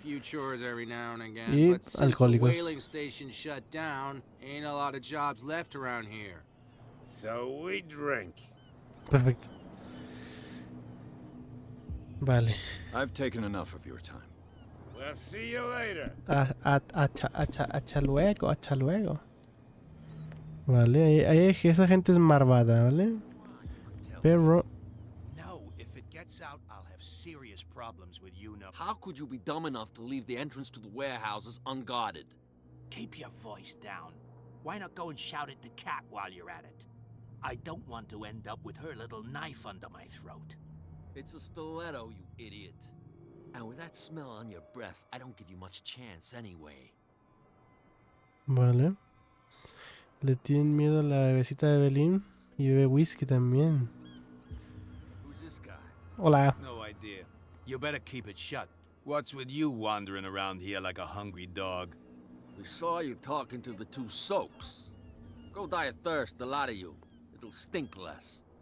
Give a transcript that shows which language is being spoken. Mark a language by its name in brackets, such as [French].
[English] few chores every now and again, [Spanish] Y [English] but since the [Spanish] alcohólicos. [English] whaling station shut down, ain't a lot of jobs left around here. So we drink. [Spanish] Perfecto. Vale. [English] I've taken enough of your time. We'll see you later. [Spanish] Hasta luego, hasta luego. Vale, esa gente es marvada, ¿vale? Pero... [English] No, if it gets out, I'll have serious problems with you now. How could you be dumb enough to leave the entrance to the warehouses unguarded? Keep your voice down. Why not go and shout at the cat while you're at it? I don't want to end up with her little knife under my throat. It's a stiletto, you idiot. And with that smell on your breath, I don't give you much chance anyway. [Spanish] Vale. Le tienen miedo a la bebecita de Belín y bebe whisky también. [English] Who's this guy? [Spanish] Hola. [English] No idea. You better keep it shut. What's with you wandering around here like a hungry dog? We saw you talking to the two soaks. Go die of thirst, the lot of you. It'll stink less.